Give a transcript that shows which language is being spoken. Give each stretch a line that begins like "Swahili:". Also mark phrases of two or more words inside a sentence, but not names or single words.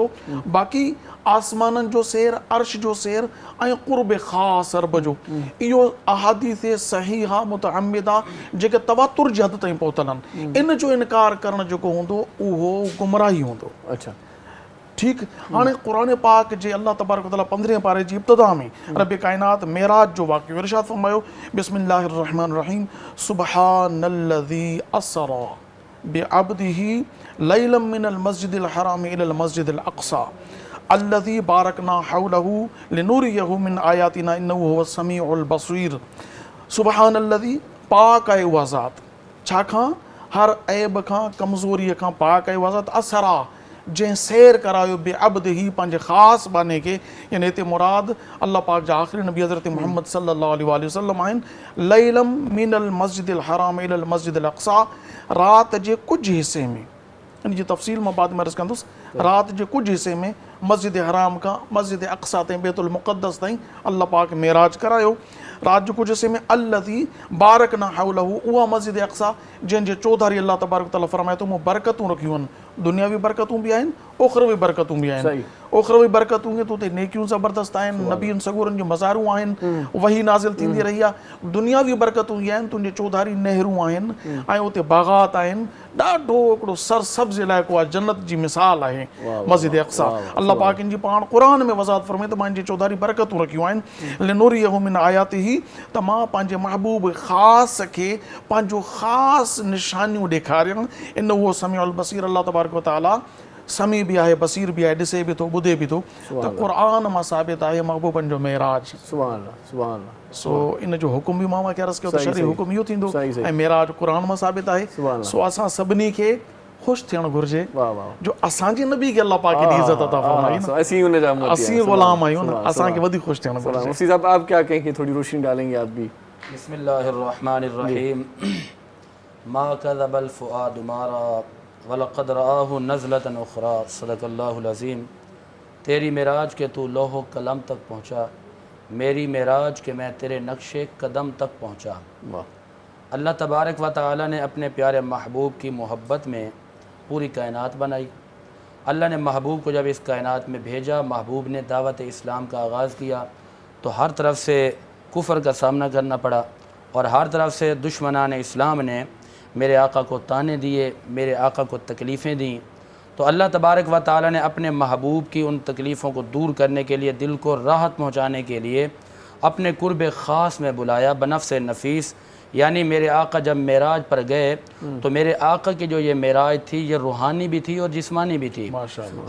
Sindhi: बाक़ी आसमाननि जो सैर, अर्श जो सैर ऐं क़ुर्ब ख़ासि रब जो, इहो अहादीस सहीहा मुतअम्मिदा जेके तवातुर जी हद ताईं पहुतल आहिनि, इन जो इनकार करणु जेको हूंदो उहो गुमराही हूंदो। अच्छा ठीकु। हाणे क़ुरान पाक जे अल्लाह तबारक तआला 15 पारे जी इब्तिदा में रब काइनात मेराज जो वाक़ियो इरशाद फरमायो,
Arabic: بسم الله الرحمن الرحيم، سبحان الذي أسرى بعبده ليلا من المسجد الحرام إلى المسجد الأقصى الذي باركنا حوله لنريه من آياتنا إنه هو السميع البصير.
Sindhi: सुब्हानल्लज़ी, पाक आहे उहा ज़ात, छाखां? हर ऐब खां, कमज़ोरीअ खां पाक आहे उहा ज़ात। असरा, जंहिं सैर करायो बेअब्दिही, पंहिंजे ख़ासि बाने खे, यानी हिते मुराद अल्लाह पाक जा आख़िरी नबी हज़रत मोहम्मद
Arabic: صلى الله عليه وسلم
Sindhi: आहिनि।
Arabic: ليلا من المسجد الحرام إلى المسجد الأقصى,
Sindhi: राति जे कुझु हिसे में, इन जी तफ़सील मां बाद में अर्ज़ कंदुसि, राति जे कुझु हिसे में मस्जिद हराम खां मस्जिद अक़सा ताईं, बैतुल मुक़द्दस ताईं अल्लाह पाक मेराज करायो। राति जो कुझु हिसे में
Arabic: الذي باركنا حوله,
Sindhi: उहा मस्जिद अक़सा जंहिंजे चौधारी अल्लाह तबारक तआला फरमाए थो मूं बरकतूं रखियूं आहिनि, दुनियावी बरकतूं बि आहिनि, उख़रवी बरकतूं बि आहिनि। उख़रवी बरकतूं ईअं त उते नेकियूं ज़बरदस्त आहिनि, नबियुनि सगूरनि जूं मज़ारूं आहिनि, वही नाज़िल थींदी रही आहे। दुनियावी बरकतूं इहे आहिनि, तुंहिंजे चौधारी नहरूं आहिनि ऐं उते बाग़ात आहिनि, ॾाढो हिकिड़ो सरसब्ज़ इलाइक़ो आहे, जन्नत जी मिसाल आहे मस्जिद अक़सा। अल्लाह पाक इन जी पाण क़ुरान में वज़ाहत फरमाए त मां जी चौधारी बरकतूं रखियूं आहिनि
Arabic: لنريه من آياته
Sindhi: त मां पंहिंजे महबूब ख़ासि खे पंहिंजो ख़ासि निशानियूं ॾेखारियूं इन उहो
Arabic: السميع البصير
Sindhi: अल्लाह तबारक व तआला समी भी आहे बसीर भी आहे ॾिसे भी थो ॿुधे भी थो त क़ुरान मां साबित आहे महबूबनि जो मेराज
Arabic: سبحان الله، سبحان الله.
Sindhi: सो इन जो हुकुम बि मां कया रस कयो त सही, शरई सही। हुकुम इहो थींदो सही, सही। ऐं मेराज क़ुरान मां साबित आहे
Arabic: سبحان الله.
Sindhi: सो असां सभिनी खे ख़ुशि थियणु घुरिजे वाह वाह। जो असांजे नबी खे अल्लाह पाक एॾी इज़त अता फ़रमाई न ऐसी उन जा उम्मती असीं हैं। ग़ुलाम आहियूं न सुभान, असांखे सुभान। वधीक ख़ुशि थियणु सुभान। घुरिजे
Urdu: مفتی صاحب آپ کیا کہیں گے، تھوڑی روشنی ڈالیں گے آپ بھی.
Arabic: بسم الله الرحمن الرحيم ما كذب الفؤاد ما رأى ولقد رآه نزلة أخرى صدق الله العظيم.
Urdu: تیری معراج کہ تو لوح و قلم تک پہنچا، میری معراج کہ میں تیرے نقش قدم تک پہنچا. वाह। اللہ تبارک و تعالیٰ نے اپنے پیارے محبوب کی محبت میں پوری کائنات بنائی. اللہ نے محبوب کو جب اس کائنات میں بھیجا، محبوب نے دعوت اسلام کا آغاز کیا تو ہر طرف سے کفر کا سامنا کرنا پڑا اور ہر طرف سے دشمنان اسلام نے میرے آقا کو طعنے دیے، میرے آقا کو تکلیفیں دی. تو اللہ تبارک و تعالیٰ نے اپنے محبوب کی ان تکلیفوں کو دور کرنے کے لیے، دل کو راحت پہنچانے کے لیے اپنے قرب خاص میں بلایا بنفس نفیس. یعنی میرے آقا جب معراج پر گئے تو میرے آقا کی جو یہ معراج تھی یہ روحانی بھی تھی اور جسمانی بھی تھی. माशाअल्लाह।